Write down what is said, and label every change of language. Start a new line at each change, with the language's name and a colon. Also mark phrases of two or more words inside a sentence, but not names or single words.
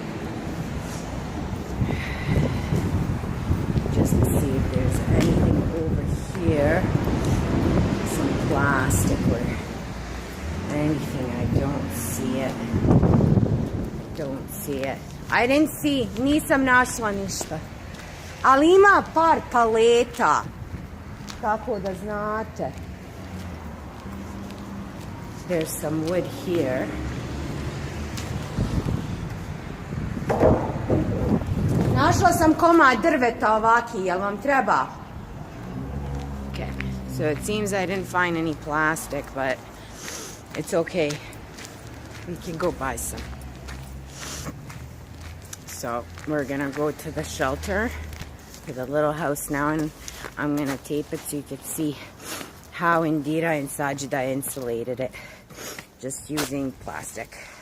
English: Just to see if there's anything over here. Some plastic or anything. I don't see it. Don't see it. I didn't see.
Bosnian: Nisam našla ništa. Ali ima par paleta. Tako da znate.
English: There's some wood here.
Bosnian: Našla sam komad drveta ovaki, jel vam treba?
English: Okay, so it seems I didn't find any plastic, but it's okay. We can go buy some. So we're gonna go to the shelter, to the little house now, and I'm gonna tape it so you can see how Indira and Sajida insulated it, just using plastic.